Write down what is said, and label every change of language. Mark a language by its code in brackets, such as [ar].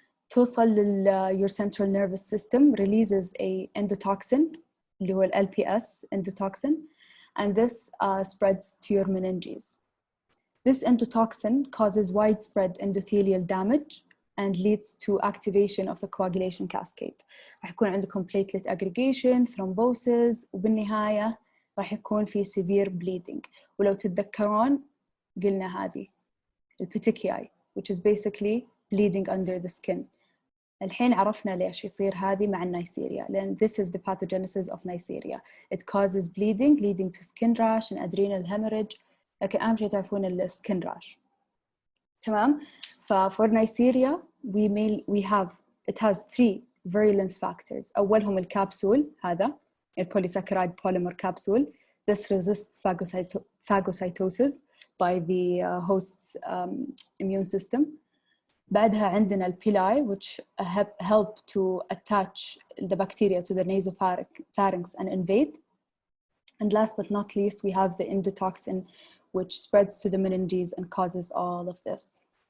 [en] توصل your central nervous system, releases a endotoxin [ar] اللي هو [en] LPS endotoxin, and this spreads to your meninges. This endotoxin causes widespread endothelial damage and leads to activation of the coagulation cascade. [ar] راح يكون عندكم platelet aggregation, thrombosis, وبالنهاية راح يكون في severe bleeding. ولو تتذكرون قلنا هذه الpetechiae, [en] which is basically bleeding under the skin. [ar] الحين عرفنا ليش يصير هذه مع النيسيريا، لأن [en] this is the pathogenesis of Neisseria. It causes bleeding leading to skin rash and adrenal hemorrhage. [ar] لكن أهم شيء تعرفون السكين راش. تمام؟ [en] for Neisseria we have it has 3 virulence factors. [ar] أولهم الكبسول هذا البوليساكرايد polymer capsule. [en] This resists phagocytosis by the host's immune system. [ar] بعدها عندنا البيلاي [en] which help to attach the bacteria to the nasopharynx and invade. And last but not least, we have the endotoxin which spreads to the meninges and causes all of this.